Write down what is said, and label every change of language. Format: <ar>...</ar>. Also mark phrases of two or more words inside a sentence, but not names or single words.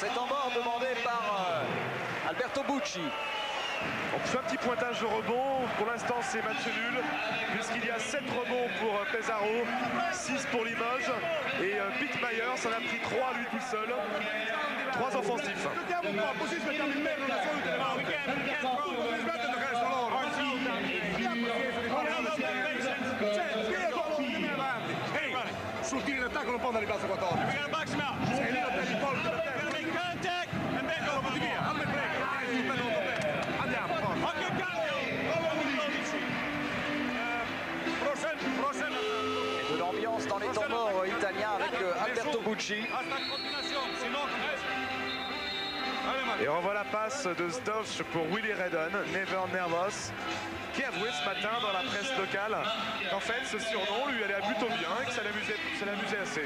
<fr>C'est en mort demandé par Alberto Bucci. On fait un petit pointage au rebond. Pour l'instant, c'est match nul, puisqu'il y a 7 rebonds pour Pesaro, 6 pour Limoges. Et Pittmeyer s'en a pris 3 lui tout seul. 3 offensifs.</fr> <it>Sul tiro in attacco non può andare in basso 14. Sei lì a te, andiamo,</it> <fr>Et de l'ambiance dans les temps morts italiens avec Alberto Bucci. Et on voit la passe de Zdovc pour Willie Redden, Never Nervous, qui a avoué ce matin dans la presse locale qu'en fait ce surnom lui allait plutôt bien et que ça l'amusait assez.</fr>